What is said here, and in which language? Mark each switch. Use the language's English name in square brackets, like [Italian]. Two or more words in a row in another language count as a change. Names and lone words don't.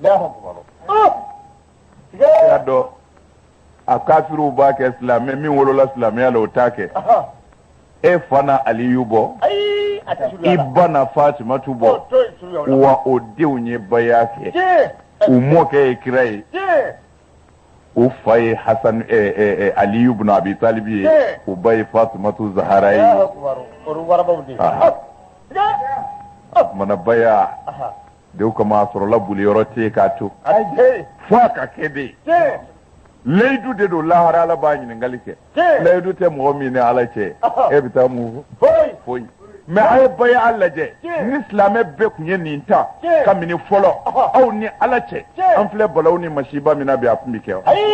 [Bambara] i y'a dɔn a kafiruw b'a kɛ silamɛ min wolola silamɛya la o t'a kɛ e fana aliyu bɔ i ba na fatimatu bɔ wa o denw ye baya kɛ u mɔkɛ ye kira ye u fa ye hasan aliyu bin abi talib ye u ba ye fatimatu zahara ye mana baya dew kama a sɔrɔla boli yɔrɔ tɛ k'a to fo a ka kɛ de layidu de don lahara ala b'a ɲininkali kɛ layidu tɛ mɔgɔ min ni ala cɛ e bɛ taa mun fɔ foyi mais a ye baya lajɛ ni silamɛ bɛɛ tun ye nin ta kabini fɔlɔ aw ni ala cɛ an filɛ balawu ni masiba min na bi a tun bɛ kɛ